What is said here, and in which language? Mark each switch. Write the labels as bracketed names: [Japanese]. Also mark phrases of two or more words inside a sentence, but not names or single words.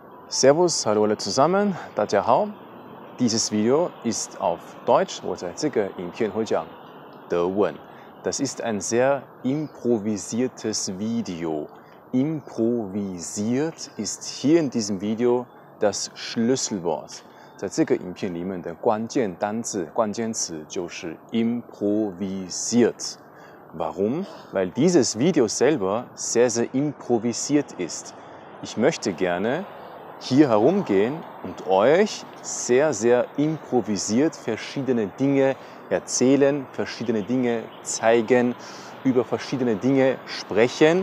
[German] Servus, hallo alle zusammen, [Chinese] 大家好. [German] Dieses Video ist auf Deutsch, [Chinese] 我在这个影片会讲德文. [German] Das ist ein sehr improvisiertes Video. Improvisiert ist hier in diesem Video das Schlüsselwort. [Chinese] 在这个影片里面的关键单字、关键词就是 improvisiert. [German] Warum? Weil dieses Video selber sehr, sehr improvisiert ist. Ich möchte gerne hier herumgehen und euch sehr, sehr improvisiert verschiedene Dinge erzählen, verschiedene Dinge zeigen, über verschiedene Dinge sprechen.